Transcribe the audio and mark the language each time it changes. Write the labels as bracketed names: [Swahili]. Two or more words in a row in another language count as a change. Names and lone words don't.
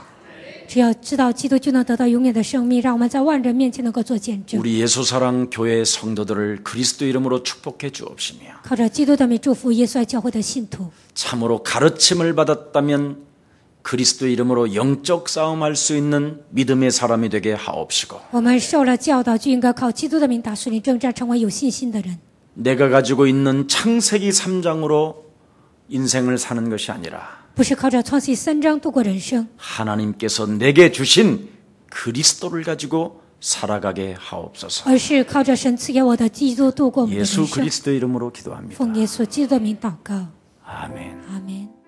[Chinese] 只要知道基督，就能得到永远的生命。让我们在万人面前能够做见证， [Korean] 우리 예수사랑 교회 성도들을 그리스도 이름으로 축복해 주옵시며 [Chinese] 靠着基督的名祝福耶稣爱教会的信徒。 [Korean] 참으로 가르침을 받았다면 그리스도 이름으로 영적 싸움할 수 있는 믿음의 사람이 되게 하옵시고 [Chinese] 我们受了教导，就应该靠基督的名打属灵征战，成为有信心的人。 [Korean] 내가 가지고 있는 창세기 3장으로 인생을 사는 것이 아니라 [Chinese] 不是靠着创世记3章度过人生， [Korean] 하나님께서 내게 주신 그리스도를 가지고 살아가게 하옵소서. [Chinese] 而是靠着神赐给我的基督度过我们的人 [Korean] 예수 [Chinese] 生。 [Korean] 그리스도 이름으로 기도합니다. [Chinese] 奉耶稣基督的名祷告， [Korean] 아멘. [Chinese] 阿门。